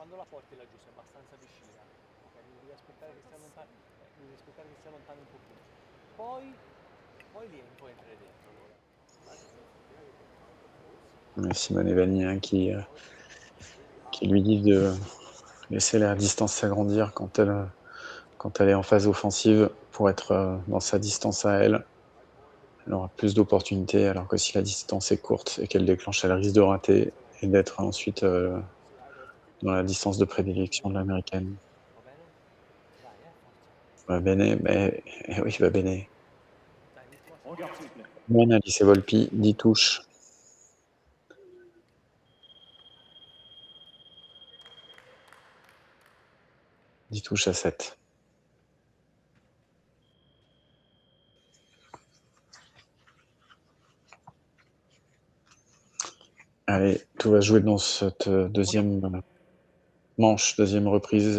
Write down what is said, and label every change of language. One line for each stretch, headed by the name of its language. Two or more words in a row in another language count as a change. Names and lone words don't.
Italian: forti laggiù, sei abbastanza vicina. Ok, devi aspettare che sia lontano, devi aspettare che sia lontano un pochino. Poi lì poi entrare dentro allora.
French: Simone Evani hein, qui lui dit de laisser la distance s'agrandir quand elle est en phase offensive pour être dans sa distance à elle. Elle aura plus d'opportunités, alors que si la distance est courte et qu'elle déclenche, elle risque de rater et d'être ensuite dans la distance de prédilection de l'américaine.
Italian: Va bene? Dai, forza. Va bene,
French: mais oui,
Italian: va bene. Dai, l'ultima
French: Regarde, s'il vous plaît. Buona Alice Volpi, 10 touches. Dix touches à 7. Allez, tout va se jouer dans cette deuxième manche, deuxième reprise.